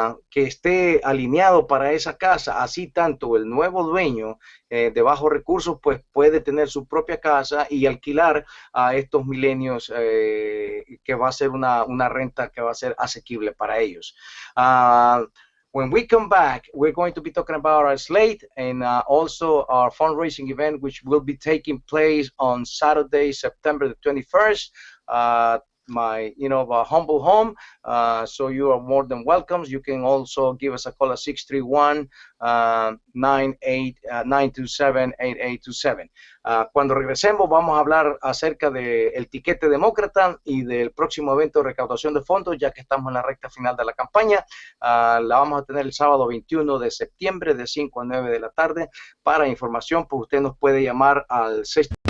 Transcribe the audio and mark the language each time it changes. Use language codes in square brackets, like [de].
[es] que esté alineado para esa casa, así tanto el nuevo dueño de bajos recursos pues puede tener su propia casa y alquilar a estos milenios que va a ser una renta que va a ser asequible para ellos. [en] When we come back, we're going to be talking about our slate and also our fundraising event, which will be taking place on Saturday, September the 21st. My humble home, so you are more than welcome. You can also give us a call at 631-927-8827. [es] Cuando regresemos vamos a hablar acerca del tiquete demócrata y del próximo evento de recaudación de fondos, ya que estamos en la recta final de la campaña. La vamos a tener el sábado 21 de septiembre de 5 a 9 de la tarde. Para información, pues usted nos puede llamar al 6.